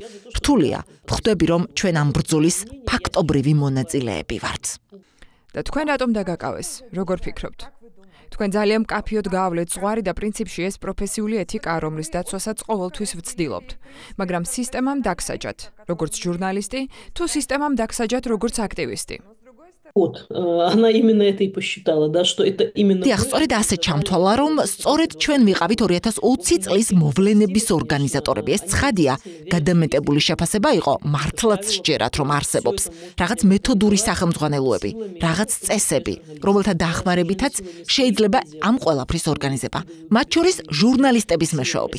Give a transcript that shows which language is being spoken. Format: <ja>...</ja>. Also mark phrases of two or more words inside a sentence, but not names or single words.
<ka>რთულია, ვხვდები, რომ ჩვენ ამ ბრძოლის ფაქტობრივი მონაწილეები ვართ. და თქვენ რატომ დაგაკავეს? როგორ ფიქრობთ? თქვენ ძალიან მკაფიოდ გაავლეთ ზღვარი და პრინციპში ეს პროფესიული ეთიკაა, რომლის დაცვასაც ყოველთვის ვცდილობთ. მაგრამ სისტემამ დაგსაჯათ, როგორც ჟურნალისტი, თუ სისტემამ დაგსაჯათ, როგორც აქტივისტი.</ka> <ru>Вот, она именно это и посчитала, да, что это именно...</ru> <ka>დიახ, სწორედ ასე ჩამთვალა, რომ სწორედ ჩვენ ვიყავით 2020 წლის მოვლენების ორგანიზატორები. ეს ცხადია, გადამეტებული შეფასება იყო, მართლაც სჯერათ, რომ არსებობს რაღაც მეთოდური სახელმძღვანელოები, რაღაც წესები, რომელთა დახმარებითაც შეიძლება ამ ყველაფრის ორგანიზება, მათ შორის ჟურნალისტების მეშვეობით.</ka>